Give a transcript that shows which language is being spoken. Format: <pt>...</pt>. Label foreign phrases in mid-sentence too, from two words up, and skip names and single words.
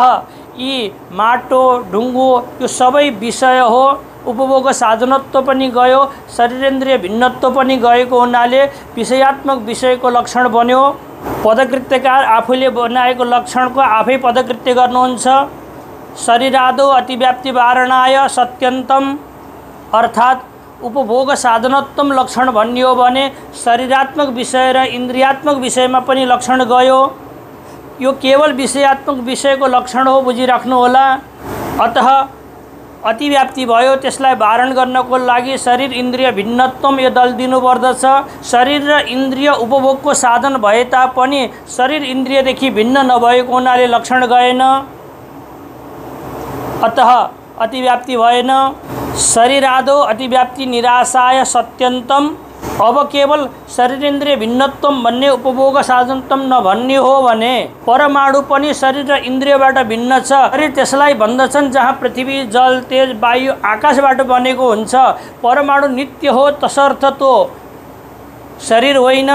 <ne>अतः यी माटो ढुङ्गो यो सबै विषय हो। उपभोग साधनत्व पनि गयो, शरीरेन्द्रिय भिन्नत्व पनि गएको हुनाले विषयात्मक विषयको लक्षण बन्यो। पदकृत्यकार आफूले बनाएको लक्षणको आफै पदकृत्य गर्नुहुन्छ।</ne> <sa>शरीरादो अतिव्याप्ति वारणाय सत्यन्तम,</sa> <ne>अर्थात् उपभोग साधनत्व लक्षण भन्ने हो भने शरीरात्मक विषय र इन्द्रियात्मक विषयमा पनि लक्षण गयो। यो केवल विषयात्मक विषयको लक्षण हो, बुझिराख्नु होला। अतः अतिव्याप्ति भयो, त्यसलाई वारण गर्नको लागि शरीर इन्द्रिय भिन्नत्व यो दल दिनुपर्दछ। शरीर र इन्द्रिय उपभोगको साधन भए तापनि शरीर इन्द्रियदेखि भिन्न नभएको हुनाले लक्षण गएन, अतः अतिव्याप्ति भएन।</ne> <sa>शरीरादो अतिव्याप्ति निराशाय सत्यन्तम,</sa> <ne>अब केवल शरीरेन्द्रिय भिन्नत्व भन्ने उपभोग साधनत्व नभन्ने हो भने परमाणु पनि शरीर र इन्द्रियबाट भिन्न छ। शरीर त्यसलाई भन्दछन् जहाँ पृथ्वी, जल, तेज, वायु, आकाशबाट बनेको हुन्छ। परमाणु नित्य हो, तसर्थ तो शरीर होइन।</ne>